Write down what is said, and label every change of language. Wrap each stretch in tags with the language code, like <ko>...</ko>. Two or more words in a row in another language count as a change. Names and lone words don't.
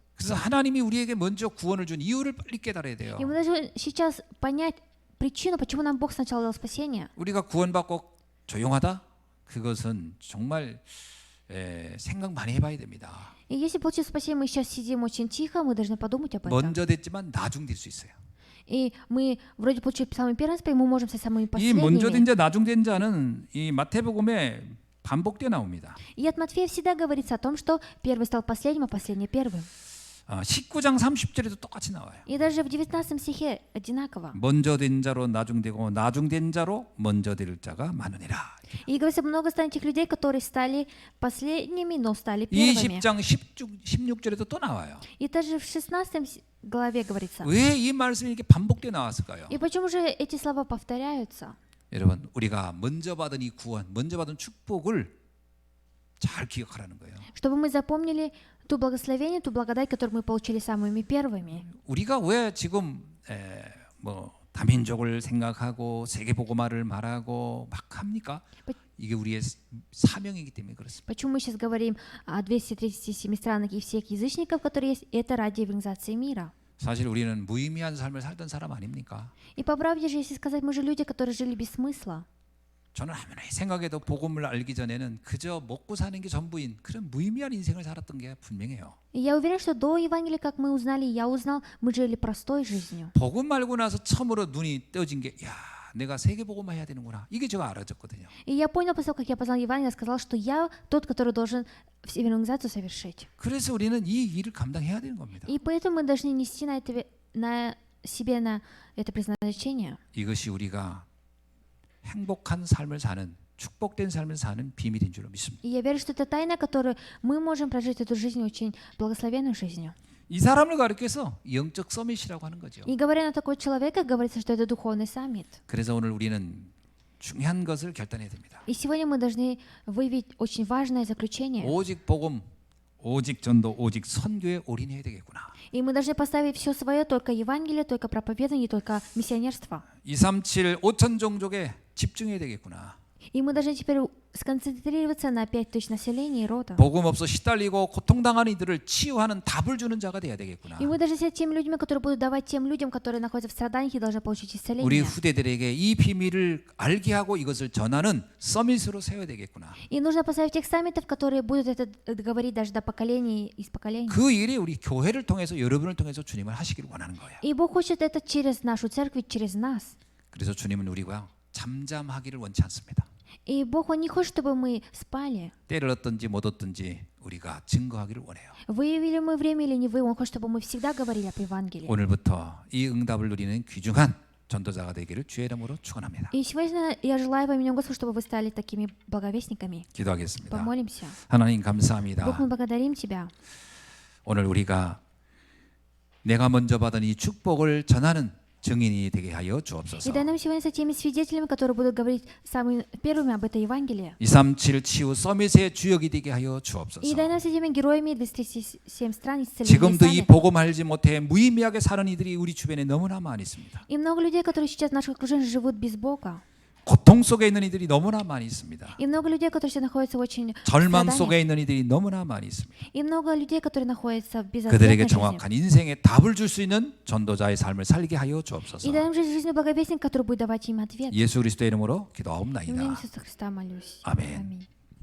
<ko>그래서 하나님이 우리에게 먼저 구원을 준 이유를 빨리 깨달아야 돼요.</ko> <ru>И мы должны сейчас понять причину, почему нам Бог сначала дал спасение.</ru> <ko>우리가 구원받고 조용하다? 그것은 정말 생각 많이 해봐야 됩니다.</ko> <ru>И если получив спасение, мы сейчас сидим очень тихо, мы должны подумать об этом.</ru> <ko>먼저 됐지만 나중 될 수 있어요.</ko> <ru>И мы вроде получили самый первый спасение, мы можем стать самыми</ru> <ko>이 먼저 된</ko> <ru>последними.</ru> <ko>자, 나중 된 자는 이 마태복음에 반복돼 나옵니다.</ko> <ru>И от Матфея всегда говорится о том, что первый стал последним, а последний первым.</ru> <ko>19장 30절에도 똑같이 나와요.</ko> <ru>И даже в 19 стихе одинаково.</ru> <ko>먼저 된 자로 나중 되고 나중 된 자로 먼저 될 자가 많으니라.</ko> <ru>И говорится, много станет тех людей, которые стали последними, но стали</ru> <ko>이</ko> <ru>первыми.</ru> <ko>10장 16절에도 또 나와요.</ko> <ru>И даже в 16 главе говорится.</ru> <ko>왜 이 말씀이 이렇게 반복돼 나왔을까요?</ko> <ru>И почему же эти слова повторяются?</ru> <ko>여러분, 우리가 먼저 받은 이 구원, 먼저 받은 축복을 잘 기억하라는 거예요.</ko> <ru>Чтобы мы запомнили ту благословение, ту благодать, которую мы получили самыми первыми.</ru> <ko>우리가 왜 지금 다민족을 생각하고 세계 복음화를 말하고 막 합니까? 이게 우리의 사명이기 때문에 그렇습니다.</ko> <ru>Почему мы сейчас говорим о 237 странах и всех язычников, которые есть? Это ради евангелизации мира.</ru> <ko>사실 우리는 무의미한 삶을 살던 사람 아닙니까?</ko> <ru>И по правде же, если сказать, мы же люди, которые жили без смысла.</ru> <ko>저는 아무리 생각해도 복음을 알기 전에는 그저 먹고 사는 게 전부인 그런 무의미한 인생을 살았던 게 분명해요.</ko> <ru>И я уверен, что до Евангелия, как мы узнали, я узнал, мы жили простой жизнью.</ru> <ko>복음 알고 나서 처음으로 눈이 떠진 게 야, 내가 세계 복음화 해야 되는구나. 이게 제가 알아졌거든요.</ko> <ru>И я понял, после того, как я познал Евангелие, я сказал, что я тот, который должен евангелизацию совершить.</ru> <ko>그래서 우리는 이 일을 감당해야 되는 겁니다.</ko> <ru>И поэтому мы должны нести на себе на это предназначение.</ru> <ko>이것이 우리가 행복한 삶을 사는 축복된 삶을 사는 비밀인 줄로 믿습니다.</ko> <ru>И я верю, что это тайна, которую мы можем прожить эту жизнь очень благословенной жизнью.</ru> <ko>이 사람을 가리켜서 영적 서밋이라고 하는 거죠.</ko> <ru>И говоря на такого человека, говорится, что это духовный саммит.</ru> <ko>그래서 오늘 우리는 중요한 것을 결단해야 됩니다.</ko> <ru>И сегодня мы должны выявить очень важное заключение.</ru> <ko>오직 복음, 오직 전도, 오직 선교에 올인해야 되겠구나.</ko> <ru>И мы должны поставить все свое, только Евангелие, только проповедание, только миссионерство.</ru> <ko>237 5천 종족에 집중해야 되겠구나.</ko> <ru>И мы должны теперь сконцентрироваться на 5000 населения и рода.</ru> <ko>복음 없어 시달리고 고통당하는 이들을 치유하는 답을 주는 자가 돼야 되겠구나.</ko> <ru>И мы должны стать теми людьми, которые будут давать тем людям, которые находятся в страданиях и должны получить</ru> <ko>우리</ko> <ru>исцеление.</ru> <ko>후대들에게 이 비밀을 알게 하고 이것을 전하는 서밋으로 세워야 되겠구나.</ko> <ru>И нужно поставить тех саммитов, которые будут это говорить даже до поколений из поколений.</ru> <ko>그 일이 우리 교회를 통해서 여러분을 통해서 주님을 하시기를 원하는 거예요.</ko> <ru>И Бог хочет это через нашу церковь, через нас.</ru> <ko>그래서 주님은 우리가 잠잠하기를 원치 않습니다.</ko> <ru>И Бог, Он не хочет, чтобы мы спали.</ru> <ko>때를 얻든지 못 얻든지 우리가 증거하기를 원해요.</ko> <ru>Выявили мы время или не вы, Он хочет, чтобы мы всегда говорили об Евангелии.</ru> <ko>오늘부터 이 응답을 누리는 귀중한 전도자가 되기를 주의 이름으로 축원합니다.</ko> <ru>И сегодня я желаю во имя Господа, чтобы вы стали такими благовестниками.</ru> <ko>기도하겠습니다.</ko> <ru>Помолимся.</ru> <ko>하나님</ko> <ru>Бог,</ru> <ko>감사합니다.</ko> <ru>мы благодарим Тебя.</ru> <ko>오늘 우리가 내가 먼저 받은 이 축복을 전하는 증인이 되게 하여</ko> <ru>И</ru> <ko>주옵소서.</ko> <ru>дай нам сегодня с теми свидетелями, которые будут говорить самыми первыми об этой Евангелии.</ru> <ko>237 치유 서밋의 주역이 되게 하여 주옵소서.</ko> <ru>И дай нам с этими героями 237 стран исцеления.</ru> <ko>지금도 이</ko> <ru>саммит.</ru> <ko>복음 알지 못해 무의미하게 사는 이들이 우리 주변에 너무나 많이 있습니다.</ko> <ru>И много людей, которые сейчас в наших окружениях живут без Бога.</ru> <ko>고통 속에 있는 이들이 너무나 많이 있습니다.</ko> <ru>И много людей, которые сейчас находятся в очень</ru> <ko>절망</ko> <ru>страданиях.</ru> <ko>속에 있는 이들이 너무나 많이 있습니다.</ko> <ru>И много людей, которые находятся в</ru> <ko>그들에게</ko> <ru>безответной жизни.</ru> <ko>정확한 인생의 답을 줄 수 있는 전도자의 삶을 살게 하여 주옵소서.</ko> <ru>И дай нам жизнь благовестник, который будет давать им ответ.</ru> <ko>예수 그리스도의 이름으로</ko> <ru>В имя</ru> <ko>기도하옵나이다.</ko> <ru>Иисуса Христа молюсь.</ru> <ko>아멘.</ko> <ru>Аминь.</ru>